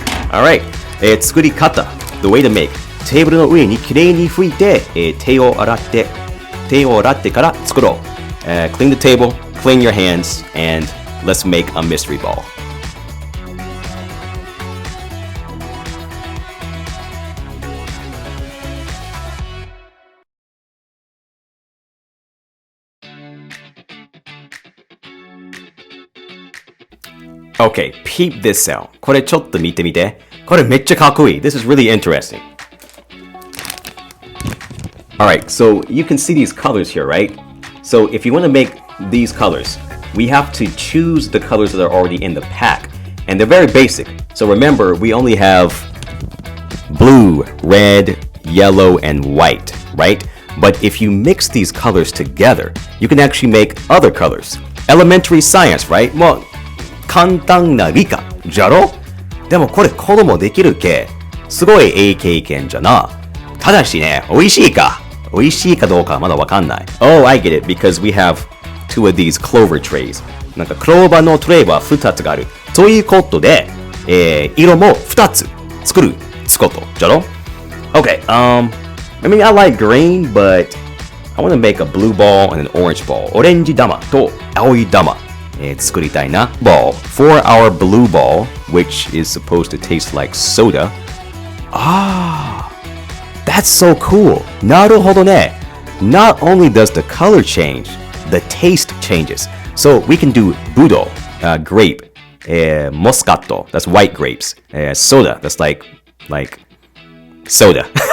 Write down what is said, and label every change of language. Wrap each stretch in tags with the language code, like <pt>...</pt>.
<en>Alright,</en> <ja>作り方</ja> <en>The way to make</en> <ja>テーブルの上にきれいに拭いて、手を洗ってから作ろう、</ja> <en>Clean the table, clean your hands, and let's make a mystery ball.Okay, peep this out.</en> <ja>これちょっと見てみて。これめっちゃかっこいい。</ja> <en>This is really interesting. Alright, so you can see these colors here, right? So if you want to make these colors, we have to choose the colors that are already in the pack. And they're very basic. So remember, we only have blue, red, yellow, and white, right? But if you mix these colors together, you can actually make other colors. Elementary science, right?</en> <ja>Well, 簡単な理科じゃろ？でもこれ子供できるけすごいいい経験じゃな。ただしね、美味しいかどうかはまだわかんない。</ja> <en>Oh, I get it, because we have 2 of these clover trays.</en> <ja>なんかクローバーのトレイは2つがある。そういうことで、色も2つ作ることじゃろ？</ja> <en>Okay, I mean, I like green, but I want to make a blue ball and an orange ball.</en> <ja>オレンジ玉と青い玉、作りたいな。</ja> <en>Ball. For our blue ball, which is supposed to taste like soda. That's so cool.</en> <ja>なるほどね。</ja> <en>Not only does the color change, the taste changes. So we can do budo, grape, moscato, that's white grapes, soda, that's like soda.</en>